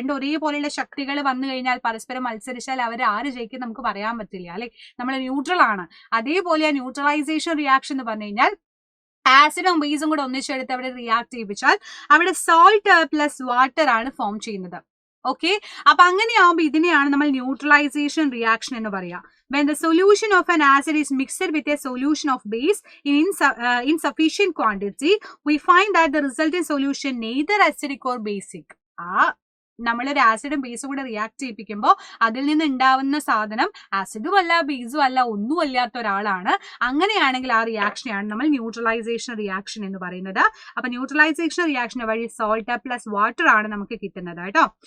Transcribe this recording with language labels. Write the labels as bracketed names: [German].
[Malayalam] രണ്ടും ഒരേപോലെയുള്ള ശക്തികൾ വന്നു കഴിഞ്ഞാൽ പരസ്പരം മത്സരിച്ചാൽ അവർ ആര് ജയിക്കും നമുക്ക് പറയാൻ പറ്റില്ല അല്ലെ. നമ്മൾ ന്യൂട്രൽ ആണ്. അതേപോലെ ന്യൂട്രലൈസേഷൻ റിയാക്ഷൻ എന്ന് പറഞ്ഞു കഴിഞ്ഞാൽ ആസിഡും ബേസും കൂടെ ഒന്നിച്ചെടുത്ത് അവിടെ റിയാക്ട് ചെയ്യിപ്പിച്ചാൽ അവിടെ സോൾട്ട് പ്ലസ് വാട്ടർ ആണ് ഫോം ചെയ്യുന്നത്. ഓക്കെ, അപ്പൊ അങ്ങനെയാവുമ്പോൾ ഇതിനെയാണ് നമ്മൾ ന്യൂട്രലൈസേഷൻ റിയാക്ഷൻ എന്ന് പറയാം. [English] When the solution of an acid is mixed with a solution of base in insufficient quantity, we find that the resulting solution neither acidic or basic. [Malayalam] നമ്മളൊരു ആസിഡും ബേസും കൂടെ റിയാക്ട് ചെയ്യിപ്പിക്കുമ്പോൾ അതിൽ നിന്ന് ഉണ്ടാവുന്ന സാധനം ആസിഡും അല്ല ബേസും അല്ല, ഒന്നും അല്ലാത്ത ഒരാളാണ്. അങ്ങനെയാണെങ്കിൽ ആ റിയാക്ഷനെയാണ് നമ്മൾ ന്യൂട്രലൈസേഷൻ റിയാക്ഷൻ എന്ന് പറയുന്നത്. അപ്പൊ ന്യൂട്രലൈസേഷൻ റിയാക്ഷൻ വഴി സോൾട്ട് പ്ലസ് വാട്ടർ ആണ് നമുക്ക് കിട്ടുന്നത് കേട്ടോ.